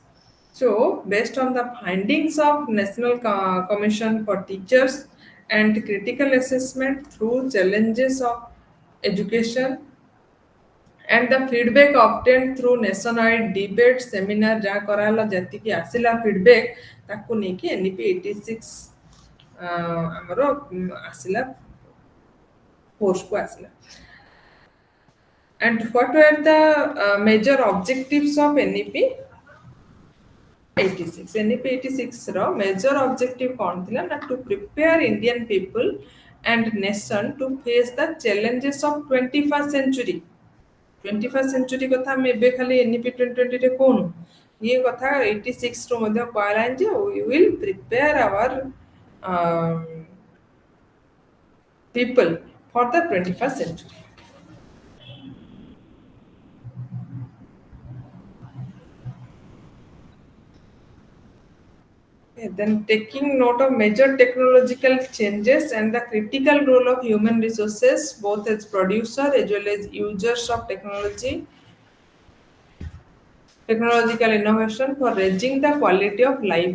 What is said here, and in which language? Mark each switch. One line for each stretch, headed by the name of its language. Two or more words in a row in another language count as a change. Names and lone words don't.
English: So, based on the findings of National Commission for Teachers and critical assessment through challenges of education and the feedback obtained through nationwide debate seminar
Odia: ଯାହା କରାହେଲା ଯେତିକି ଆସିଲା feedback ତାକୁ ନେଇକି NEP 86 ଆମର ଆସିଲା କୋର୍ସକୁ ଆସିଲା.
English: And what were the major objectives of NEP 86? NEP 86 ର major objective
Odia: କ'ଣ ଥିଲା ନା
English: to prepare Indian people and nation to face the challenges of 21st century.
Odia: 21st century କଥା ଆମେ ଏବେ ଖାଲି NEP 2020 ରେ କହୁନୁ, ଇଏ କଥା 86 ରୁ ମଧ୍ୟ କୁହାଗଲାଣି ଯେ
English: we will prepare our people for the 21st century. Okay, then taking note of major technological changes and the critical role of human resources, both as producer as well as users of technological innovation for raising the quality of life.